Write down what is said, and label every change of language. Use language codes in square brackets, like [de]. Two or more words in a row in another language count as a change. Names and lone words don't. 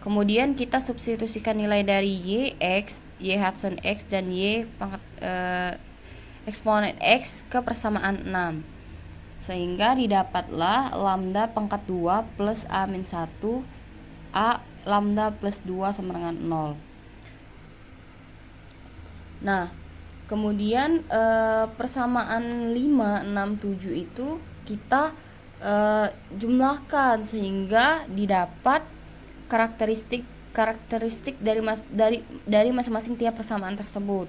[id] Kemudian kita substitusikan nilai dari y Hudson x dan y pangkat eksponen x ke persamaan 6, sehingga didapatlah lambda pangkat 2 plus a min 1 a lambda plus 2 sama dengan 0. Nah, kemudian persamaan 5, 6, 7 itu kita jumlahkan sehingga didapat karakteristik dari masing-masing tiap persamaan tersebut.